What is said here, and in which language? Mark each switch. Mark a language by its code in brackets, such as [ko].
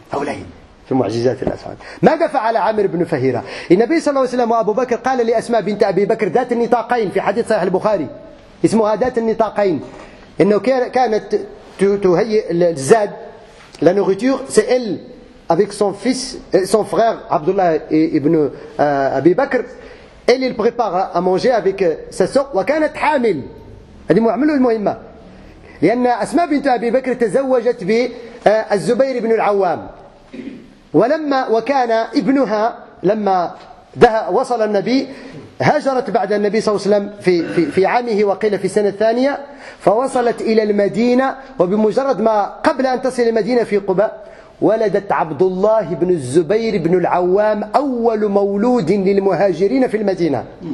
[ar] هؤلاء في معجزات الله سبحانه. ماذا فعل عامر بن فهيرة؟ النبي صلى الله عليه وسلم وأبو بكر قال لأسماء بنت أبي بكر ذات النطاقين في حديث صحيح البخاري اسمها ذات النطاقين، إنه كانت تهيئ الزاد [fr] la nourriture, c'est elle avec son fils, son frère Abdullah ibn Abi Bakr. Elle il prépare à manger avec sa sœur. [ar] وكانت حامل. هذه معاملة المهمة لأن أسماء بنت أبي بكر تزوجت بالزبير بن العوام، وكان ابنها لما وصل النبي هاجرت بعد النبي صلى الله عليه وسلم في عامه وقيل في السنة الثانية، فوصلت إلى المدينة، وبمجرد ما قبل أن تصل المدينة في قباء ولدت عبد الله بن الزبير بن العوام أول مولود للمهاجرين في المدينة.